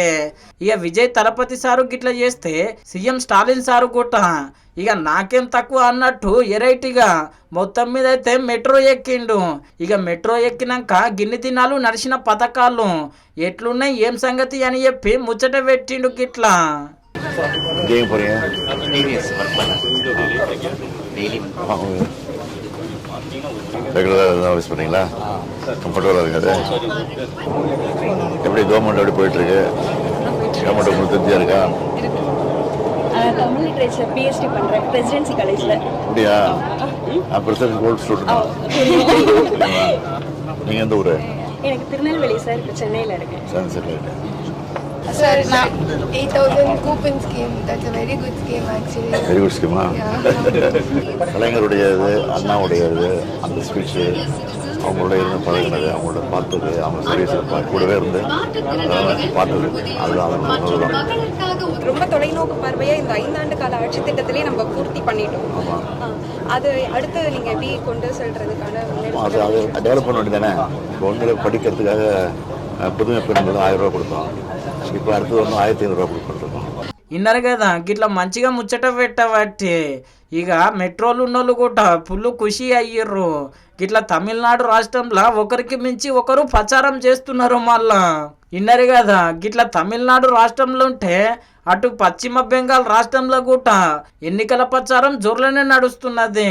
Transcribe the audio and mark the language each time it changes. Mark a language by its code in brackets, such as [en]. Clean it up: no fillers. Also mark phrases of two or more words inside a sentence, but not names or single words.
[te] ఇక విజయ్ తలపతి సారు గిట్లా చేస్తే సీఎం స్టాలిన్ సారు కూడా ఇక నాకేం తక్కువ అన్నట్టు ఎరైటీగా మొత్తం మీద అయితే మెట్రో ఎక్కిండు. ఇక మెట్రో ఎక్కినాక గిన్ని దినాలు నడిచిన పథకాలు ఎట్లున్నాయి ఏం సంగతి అని చెప్పి ముచ్చట పెట్టిండు గిట్లా. [ta] ரெகுலராக யூஸ் பண்ணீங்களா? கம்ஃபர்டபுளாக இருக்காது. எப்படி கவர்மெண்ட் எப்படி போயிட்டுருக்கு? கவர்மெண்ட் உங்களுக்கு திருப்தியாக இருக்கா? தமிழ் [en] literature PhD [ta] பண்ணுறேன் பிரசிடென்சி காலேஜில். அப்படியா? நான் பிரசிடென்சி [en] old student. [ta] நீங்கள் எந்த ஊர்? எனக்கு திருநெல்வேலி சார், இப்போ சென்னையில் இருக்கேன். சரி சரி இருக்கேன். [en] Sir, 8,000 coupon scheme. That's a very good scheme actually. very good [ta] ஸ்கீமா? கலைஞருடையது, அண்ணாவுடையது, அந்த ஸ்பீச்சு அவங்களோட இருந்து பழகினது, அவங்களோட பார்த்தது, அவங்க சர்வீஸ் கூடவே இருந்து பார்த்தது, அதுதான். ரொம்ப தொலைநோக்கு பார்வையை இந்த 5 ஆண்டு கால ஆட்சி திட்டத்திலே நம்ம பூர்த்தி பண்ணிட்டோம். அது அடுத்து நீங்க எப்படி கொண்டு செல்றதுக்கான அது டெவலப் பண்ண வேண்டியது தானே. குழந்தைகளை படிக்கிறதுக்காக புதுமை பெண்களும் 1000 ரூபா கொடுத்தோம். இப்போ அடுத்தது ஒன்று 1500 ரூபா கொடுத்துருக்கோம். [te] ఇన్నారు కదా గిట్లా మంచిగా ముచ్చట పెట్టబట్టి ఇక మెట్రోలు ఉన్నోళ్ళు కూడా ఫుల్ ఖుషి అయ్యారు. గిట్లా తమిళనాడు రాష్ట్రంలో ఒకరికి మించి ఒకరు ప్రచారం చేస్తున్నారు. మళ్ళా ఇన్నారు కదా గిట్లా తమిళనాడు రాష్ట్రంలో ఉంటే అటు పశ్చిమ బెంగాల్ రాష్ట్రంలో కూడా ఎన్నికల ప్రచారం జోర్లోనే నడుస్తున్నది.